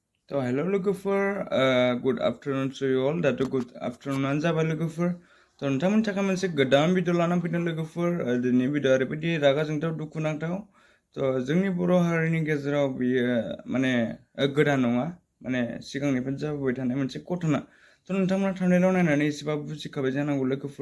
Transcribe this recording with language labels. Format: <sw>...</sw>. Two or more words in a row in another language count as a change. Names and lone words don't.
<en>So hello lwgwpwr, good afternoon to you all. That good afternoon</en> <brx>जाबाय lwgwpwr. तो नोंथांमोननि थाखाय मोनसे गोदान भिडिअ लानानै फैदों lwgwpwr. दिनै भिडिअ ओरैबायदि रागा जोंथाव दुखु नांथाव. तो जोंनि बर' हारिनि गेजेराव बियो माने गोदान नङा, माने सिगांनिफ्रायनो जाबोबाय थानाय मोनसे घटना. तो नोंथांमोना थांनायाव नायनानै एसेबाबो बुजिखाबाय जानांगौ lwgwpwr.</brx>